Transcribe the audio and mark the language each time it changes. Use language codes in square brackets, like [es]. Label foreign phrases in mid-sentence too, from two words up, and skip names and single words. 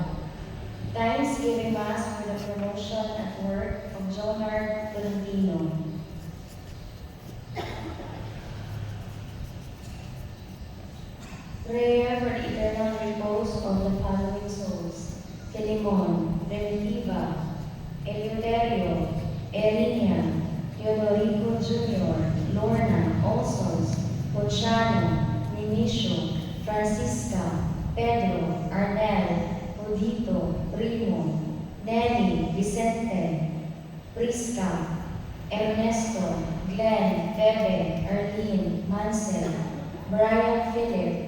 [en] Thanksgiving Mass for the promotion at work of Jonard Tolentino. Prayer for the eternal repose of the following souls: Filimon, Primitiva, Eleuterio, Erinia, Teodorico Jr., Lorna, Alsos, Ponciano, Minicio, Francisca, Pedro, Arnel, Odito, Primo, Nelly, Vicente, Prisca, Ernesto, Glenn, Bebe, Arlene, Mansell, Brian Philip,